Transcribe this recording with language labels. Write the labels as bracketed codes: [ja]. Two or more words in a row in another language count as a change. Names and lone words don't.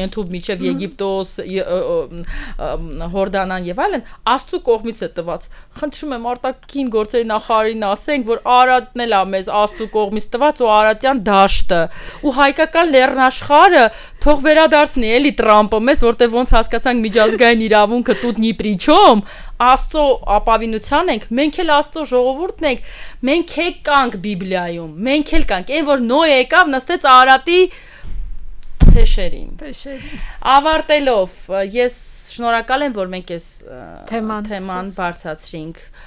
[hy] ընդհանուր միջև Եգիպտոս, Հորդանան եւ այլն, Աստծո կողմից է տված։ Խնդրում եմ արտաքին գործերի նախարարին ասենք, որ Արարատն էլ է մեզ Աստծո կողմից տված ու Արարատյան դաշտը, ու հայկական լեռնաշխարհը թող վերադարձնի էլի Տրամպը մեզ, որտեղ ոնց հասկացանք միջազգային իրավունքը [ru] тут ни при чем, [hy] Աստծո ապավինության ենք, մենք էլ Աստծո ժողովուրդն ենք, մենք կանք Բիբլիայում, մենք էլ կանք, այն որ Նոյ եկավ նստեց Արարատի փեշերին։ Ավարտելով, ես շնորհակալ եմ, որ մենք այս թեման բարձրացրինք։